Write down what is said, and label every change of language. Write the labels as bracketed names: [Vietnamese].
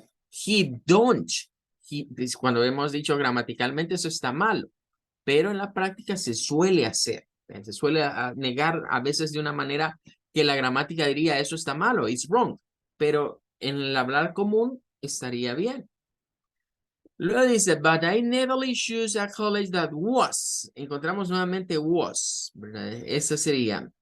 [English] He don't. [Spanish] Cuando hemos dicho gramaticalmente eso está malo, pero en la práctica se suele hacer. Se suele negar a veces de una manera que la gramática diría eso está malo, [English] it's wrong, [Spanish] pero en el hablar común estaría bien. Luego dice, [English] but I never choose a college that was. [Spanish] Encontramos nuevamente was, ¿verdad? Eso sería.